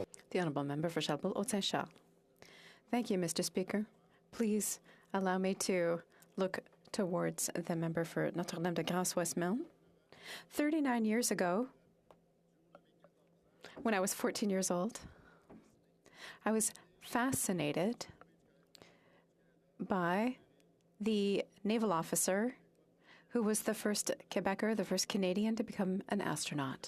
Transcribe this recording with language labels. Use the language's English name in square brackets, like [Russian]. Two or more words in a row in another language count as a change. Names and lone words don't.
[English] The honourable member for Charbot-Haute-Saint-Charles. Thank you, Mr. Speaker. Please allow me to look towards the member for Notre-Dame-de-Grâce Westmount. 39 years ago, when I was 14 years old, I was fascinated by the naval officer who was the first Quebecer, the first Canadian to become an astronaut.